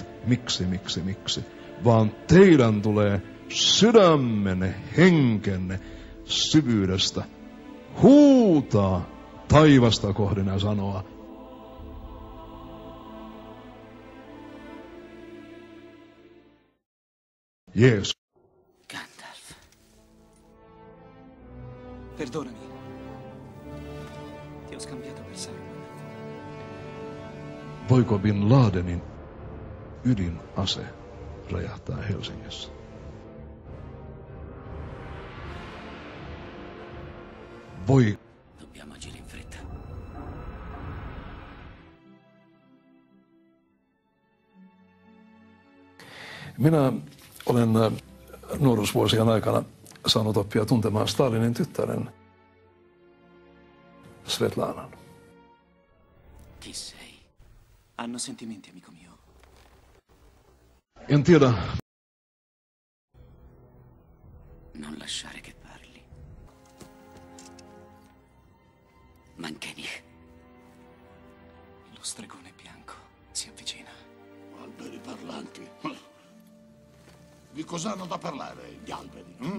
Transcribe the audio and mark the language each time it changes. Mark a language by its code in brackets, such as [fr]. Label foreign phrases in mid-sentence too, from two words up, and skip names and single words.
[fi] Miksi, vaan teidän tulee sydämenne, henkenne syvyydestä huutaa taivasta kohden ja sanoa: Jeesus. [it] Gandalf. Perdonami. Ti ho scambiato per Saruman. [fi] Voiko Bin Ladenin ydinase räjähtää Helsingissä? Voi. [it] Dobbiamo agire in fretta. [fi] Minä olen nuoruusvuosien aikana saanut oppia tuntemaan Stalinin tyttären Svetlanan. [it] Chi sei? Hanno sentimenti, amico mio. [fi] En tiedä. [it] Non lasciare che parli. Mantieni. Lo stregone bianco si avvicina. Alberi parlanti. Di cosa hanno da parlare gli alberi?